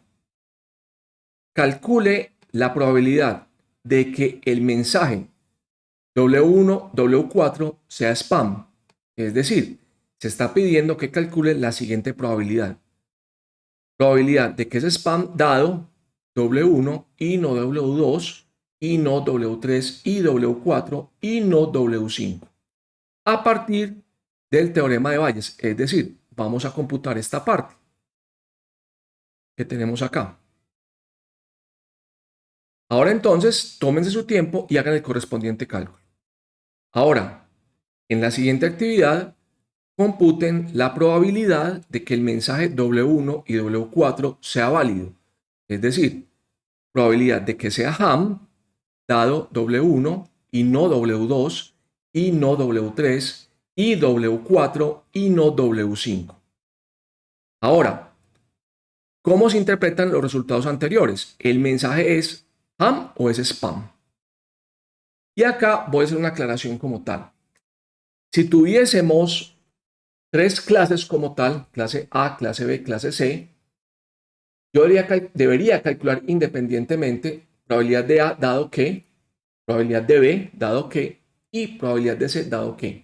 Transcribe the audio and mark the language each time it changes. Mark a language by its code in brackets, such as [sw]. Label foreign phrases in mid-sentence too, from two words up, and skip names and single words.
[es] Calcule la probabilidad de que el mensaje W1, W4 sea spam. Es decir, se está pidiendo que calcule la siguiente probabilidad. Probabilidad de que es spam dado W1 y no W2 y no W3 y W4 y no W5. A partir del teorema de Bayes, es decir, vamos a computar esta parte que tenemos acá. Ahora entonces, tómense su tiempo y hagan el correspondiente cálculo. Ahora, en la siguiente actividad, computen la probabilidad de que el mensaje W1 y W4 sea válido. Es decir, probabilidad de que sea ham dado W1 y no W2 y no W3 y W4 y no W5. Ahora, ¿cómo se interpretan los resultados anteriores? ¿El mensaje es ham o es spam? Y acá voy a hacer una aclaración como tal. Si tuviésemos tres clases como tal, clase A, clase B, clase C, yo debería calcular independientemente probabilidad de A dado que, probabilidad de B dado que y probabilidad de C dado que.